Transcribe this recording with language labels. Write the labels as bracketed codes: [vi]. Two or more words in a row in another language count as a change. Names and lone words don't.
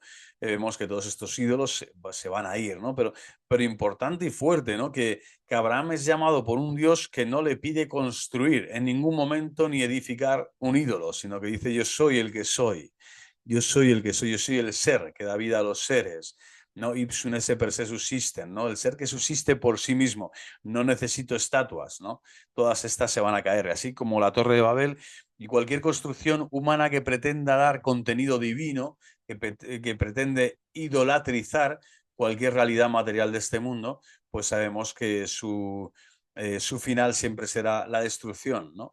[es] Vemos que todos estos ídolos se van a ir, ¿no? Pero importante y fuerte, ¿no? Que Abraham es llamado por un Dios que no le pide construir en ningún momento ni edificar un ídolo, sino que dice: yo soy el que soy, yo soy el que soy, yo soy el ser que da vida a los seres. ¿No? [la] Ipsum esse per se subsisten, ¿no? [es] El ser que subsiste por sí mismo. No necesito estatuas, ¿no? Todas estas se van a caer, así como la Torre de Babel y cualquier construcción humana que pretenda dar contenido divino, que pretende idolatrizar cualquier realidad material de este mundo, pues sabemos que su final siempre será la destrucción, ¿no?